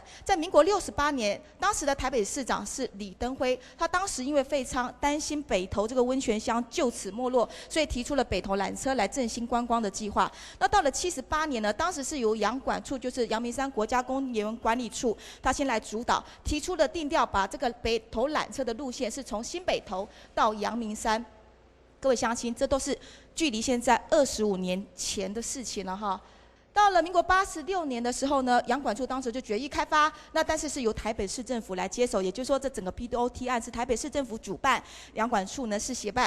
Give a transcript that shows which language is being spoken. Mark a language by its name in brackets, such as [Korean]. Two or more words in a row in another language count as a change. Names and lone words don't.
[Chinese] 在民國68年，當時的台北市長是李登輝，他當時因為廢倉，擔心北投這個溫泉鄉就此沒落，所以提出了北投纜車來振興觀光的計劃。那到了78年呢，當時是由陽管處，就是陽明山國家公園管理處，他先來主導，提出了定調，把這個北投纜車的路線是從新北投到陽明山。各位乡亲，这都是距离现在25年前的事情了哈。到了民国86年的时候呢，阳管处当时就决议开发，那但是是由台北市政府来接手，也就是说这整个 BOT 案是台北市政府主办，阳管处呢是协办。